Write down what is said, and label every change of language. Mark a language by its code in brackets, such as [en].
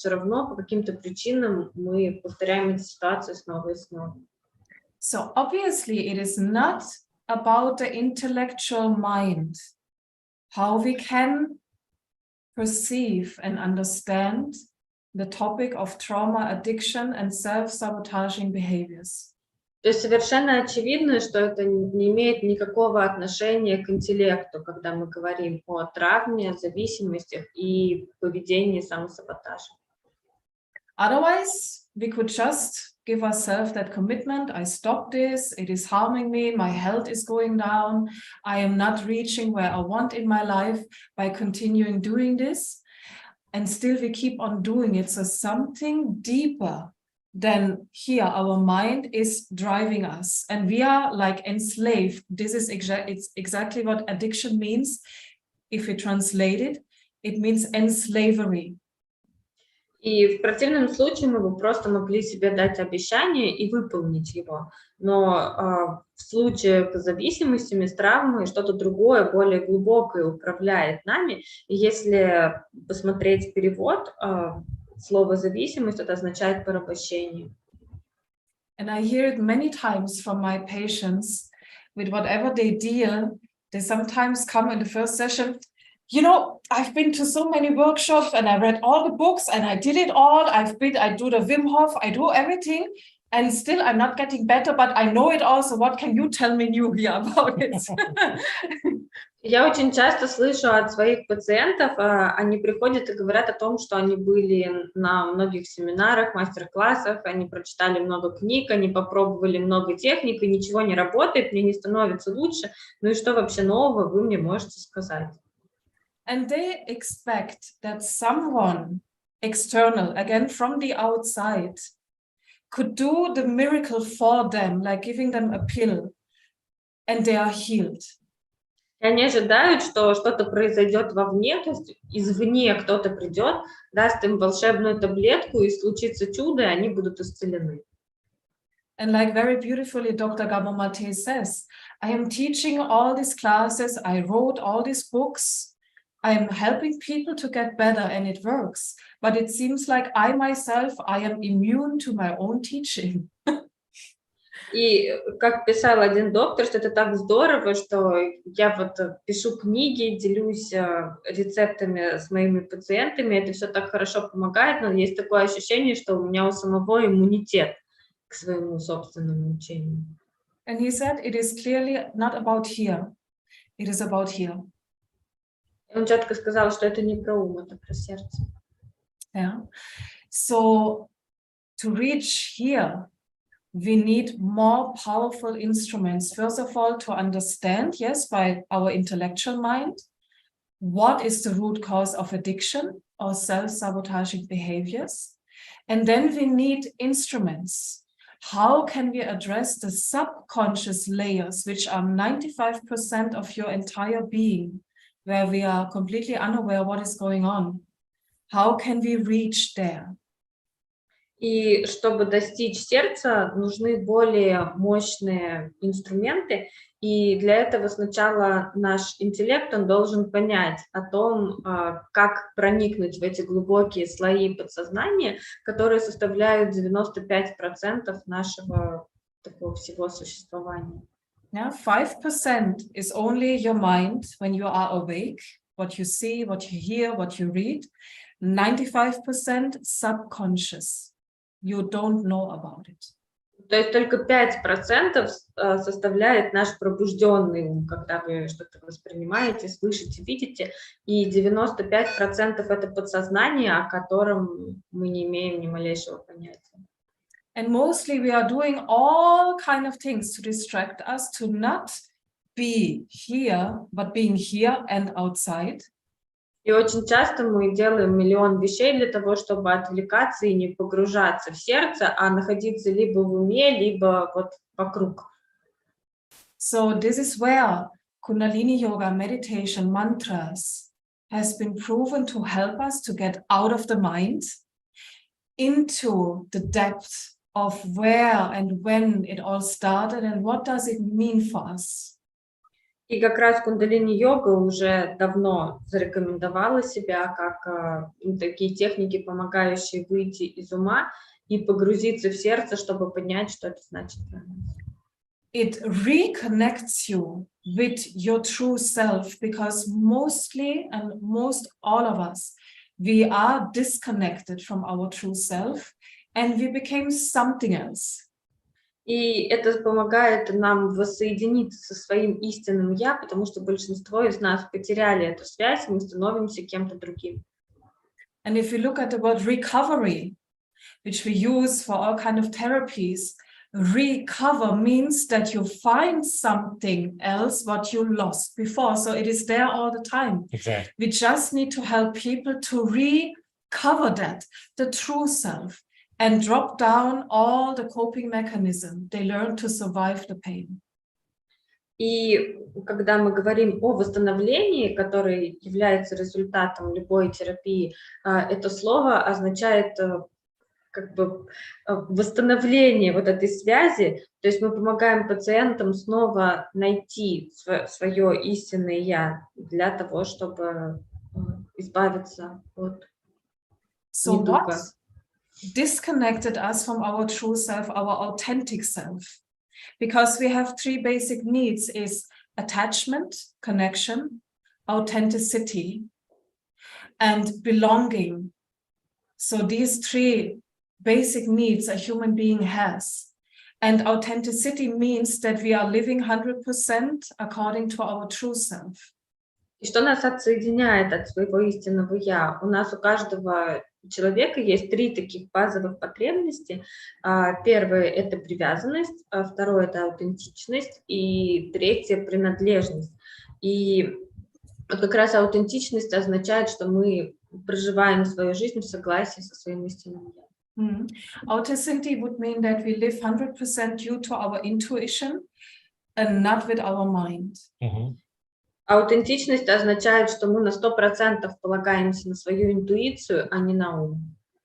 [ru] Все равно по каким-то причинам мы повторяем эти ситуации снова и снова. [en] So obviously it is not about the intellectual mind, how we can perceive and understand the topic of trauma, addiction, and self-sabotaging behaviors. [ru] То есть совершенно очевидно, что это не имеет никакого отношения к интеллекту, когда мы говорим о травме, зависимостях и поведении самосаботажа. [en] Otherwise, we could just give ourselves that commitment. I stop this, it is harming me, my health is going down, I am not reaching where I want in my life by continuing doing this. and still we keep on doing it. So something deeper than here, our mind is driving us, and we are like enslaved. This is it's exactly what addiction means. If we translate it, it means enslavery. [ru] И в противном случае мы бы просто могли себе дать обещание и выполнить его. Но в случае с зависимостями, с травмой, что-то другое, более глубокое управляет нами. И если посмотреть перевод, слово «зависимость» это означает порабощение. [en] And I hear it many times from my patients with whatever they deal. They sometimes come in the first session, you know, I've been to so many workshops and I read all the books and I did it all. I do the Wim Hof, I do everything, and still I'm not getting better, but I know it all. So what can you tell me new here about it? [ru] Я очень часто слышу от своих пациентов, они приходят и говорят о том, что они были на многих семинарах, мастер-классах, они прочитали много книг, они попробовали много техник, и ничего не работает, мне не становится лучше. Ну и что вообще нового вы мне можете сказать? [en] And they expect that someone external, again from the outside, could do the miracle for them, like giving them a pill, and they are healed. [ru] И они ожидают, что что-то произойдет вовне, то есть извне кто-то придет, даст им волшебную таблетку, и случится чудо, и они будут исцелены. [en] And like very beautifully Dr. Gabor Mate says, I am teaching all these classes, I wrote all these books, I am helping people to get better and it works. But it seems like I myself, I am immune to my own teaching. [ru] И как писал один доктор, что это так здорово, что я вот пишу книги, делюсь рецептами с моими пациентами, это все так хорошо помогает, но есть такое ощущение, что у меня у самого иммунитет к своему собственному учению. [en] And he said, it is clearly not about here, it is about here. [ru] Он четко сказал, что это не про ум, это про сердце. [en] Yeah. So to reach here, we need more powerful instruments. First of all, to understand, yes, by our intellectual mind, what is the root cause of addiction or self-sabotaging behaviors. And then we need instruments. How can we address the subconscious layers, which are 95% of your entire being, where we are completely unaware what is going on? How can we reach there? [ru] И чтобы достичь сердца, нужны более мощные инструменты, и для этого сначала наш интеллект, он должен понять о том, как проникнуть в эти глубокие слои подсознания, которые составляют 95% нашего такого всего существования. [en] Yeah, 5% is only your mind when you are awake, what you see, what you hear, what you read. 95% subconscious. You don't know about it. [ru] То есть только 5% составляет наш пробужденный ум, когда вы что-то воспринимаете, слышите, видите, и 95% это подсознание, о котором мы не имеем ни малейшего понятия. [en] And mostly we are doing all kind of things to distract us, to not be here, but being here and outside. [ru] И очень часто мы делаем миллион вещей для того, чтобы отвлекаться и не погружаться в сердце, а находиться либо в уме, либо вот вокруг. [en] So this is where Kundalini Yoga meditation mantras has been proven to help us to get out of the mind into the depth of where and when it all started and what does it mean for us. [ru] И как раз кундалини-йога уже давно зарекомендовала себя как такие техники, помогающие выйти из ума и погрузиться в сердце, чтобы понять, что это значит для нас. [en] It reconnects you with your true self, because mostly and most all of us, we are disconnected from our true self and we became something else. [ru] И это помогает нам воссоединиться со своим истинным «я», потому что большинство из нас потеряли эту связь, и мы становимся кем-то другим. [en] And if we look at the word recovery, which we use for all kind of therapies, Recover means that you find something else what you lost before. So it is there all the time. Exactly. We just need to help people to recover that, the true self, and drop down all the coping mechanism they learn to survive the pain. [ru] И когда мы говорим о восстановлении, которое является результатом любой терапии, это слово означает как бы восстановление вот этой связи, то есть мы помогаем пациентам снова найти свое истинное «я» для того, чтобы избавиться от недуга. [en] What disconnected us from our true self, our authentic self? Because we have three basic needs is attachment, connection, authenticity, and belonging. So these three basic needs a human being has. And authenticity means that we are living 100% according to our true self. [ru] И что нас отсоединяет от своего истинного «я»? У нас у каждого человека есть три таких базовых потребности. Первое – это привязанность, второе – это аутентичность, и третье – принадлежность. И как раз аутентичность означает, что мы проживаем свою жизнь в согласии со своим истинным «я». [en] Authenticity would mean that we live 100% due to our intuition and not with our mind. [ru] Аутентичность означает, что мы на 100% полагаемся на свою интуицию, а не на ум.